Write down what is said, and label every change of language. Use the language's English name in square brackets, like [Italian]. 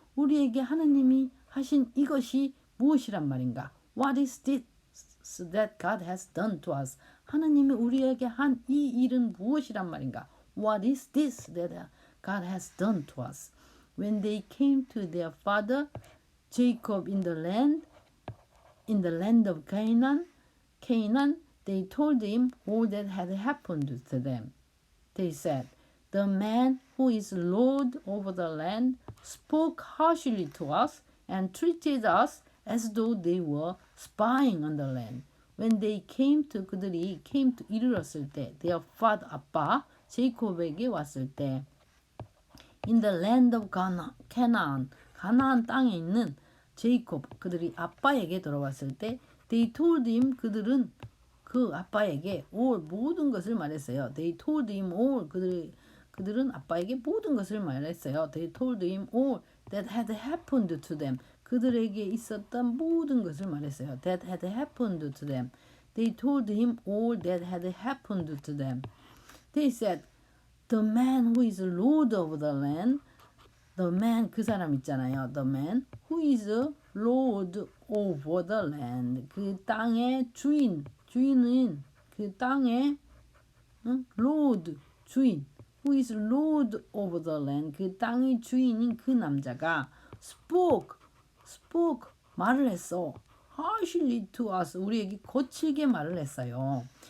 [Korean] 우리에게 하느님이 하신 이것이 무엇이란 말인가? [English] What is this that God has done to us? [Korean] 하느님이 우리에게 한 이 일은 무엇이란 말인가? [English] What is this that God has done to us? When they came to their father Jacob in the land of Canaan, they told him all that had happened to them. They said, the man who is Lord over the land spoke harshly to us and treated us as though they were spying on the land. When they [Korean] 그들이 [English] came to [Korean] 이르렀을 때, [English] their father, [Korean] 아빠, 제이콥에게 왔을 때, [English] in the land of Canaan, [Korean] 가나안 땅에 있는 제이콥, 그들이 아빠에게 돌아왔을 때, [English] they told him, [Korean] 그들은 그 아빠에게 [English] all, [Korean] 모든 것을 말했어요. [English] They told him all, [Korean] 그들은 아빠에게 모든 것을 말했어요. [English] They told him all that had happened to them. [Korean] 그들에게 있었던 모든 것을 말했어요. [English] That had happened to them. They told him all that had happened to them. They said, the man who is Lord of the land, the man, [Korean] 그 사람 있잖아요. [English] The man who is Lord over the land. [Korean] 그 땅의 주인은 그 땅의 Lord, 주인. [English] Who is Lord over the land. [Korean] 그 땅의 주인인 그 남자가 [English] spoke, [Korean] 말을 했어. [English] harshly to us. [Korean] 우리에게 거칠게 말을 했어요.